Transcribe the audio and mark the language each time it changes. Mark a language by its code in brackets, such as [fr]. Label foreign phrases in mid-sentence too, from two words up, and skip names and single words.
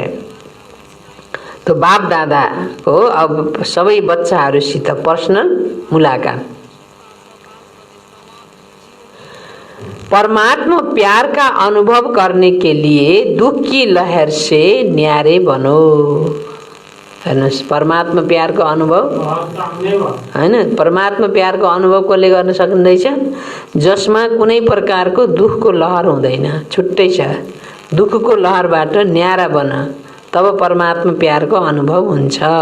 [hi] तो बाप दादा को [ne] अब सबै बच्चाहरूसित पर्सनल मुलाकात। [hi] परमात्मा प्यार का अनुभव करने के लिए दुख की लहर से न्यारे बनो। [ne] हेर्नुहोस्, परमात्मा प्यारको अनुभव हैन, परमात्मा प्यारको अनुभव कसले गर्न सकिँदैछ, जसमा कुनै प्रकारको दुखको लहर हुँदैन, छुट्टै छ। दुखको लहरबाट न्यारा बन, तब परमात्मा प्यारको अनुभव हुन्छ।